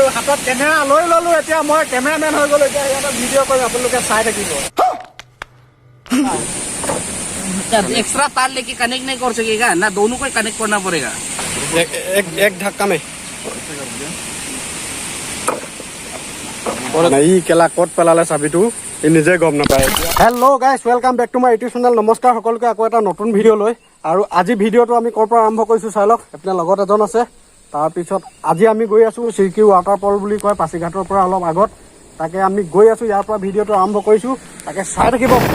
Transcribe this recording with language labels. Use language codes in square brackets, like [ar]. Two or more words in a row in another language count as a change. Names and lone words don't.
[as] হাতত কেমেৰা লৈ ললো এতিয়া মই কেমেৰামেন হৈ গলো এতিয়া ইয়াত ভিডিঅ' কৰিম আপোনালোকে চাই থাকিব [hi] एक्स्ट्रा तार लेके कनेक्ट नहीं कर सकेगा ना दोनों को कनेक्ट करना पड़ेगा एक धक्का में [as] ই কেলা ক'ত পেলালে চাবিটো ই নিজে গম নাপায় [en] Hello guys welcome back to my YouTube channel [as] নমস্কাৰ সকলোকে আকৌ এটা নতুন ভিডিঅ' লৈ আৰু আজি ভিডিঅ'টো আমি ক'ৰ পৰা আৰম্ভ কৰিছোঁ চাই লওক আপোনাৰ লগত এজন আছে তাৰপিছত আজি আমি গৈ আছোঁ চিৰকি ৱাটাৰফল বুলি কয় পাছিঘাটৰ পৰা অলপ আগত তাকে আমি গৈ আছোঁ ইয়াৰ পৰা ভিডিঅ'টো আৰম্ভ কৰিছোঁ তাকে চাই থাকিব